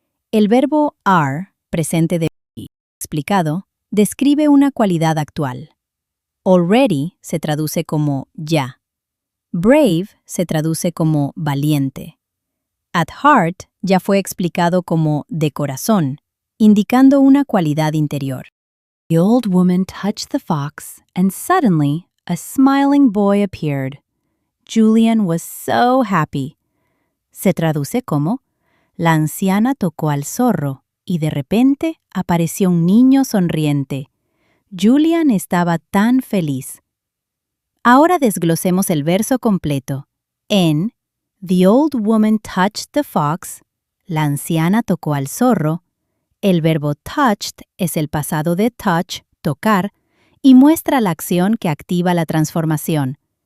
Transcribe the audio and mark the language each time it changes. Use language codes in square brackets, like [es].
[es] El verbo are, presente de explicado, describe una cualidad actual. Already se traduce como ya. Brave se traduce como valiente. [en] At heart [es] ya fue explicado como de corazón, indicando una cualidad interior. [en] The old woman touched the fox, and suddenly a smiling boy appeared. Julian was so happy. [es] Se traduce como la anciana tocó al zorro y de repente apareció un niño sonriente. Julian estaba tan feliz. Ahora desglosemos el verso completo. En [en] The old woman touched the fox, [es] la anciana tocó al zorro, el verbo touched es el pasado de touch, tocar, y muestra la acción que activa la transformación.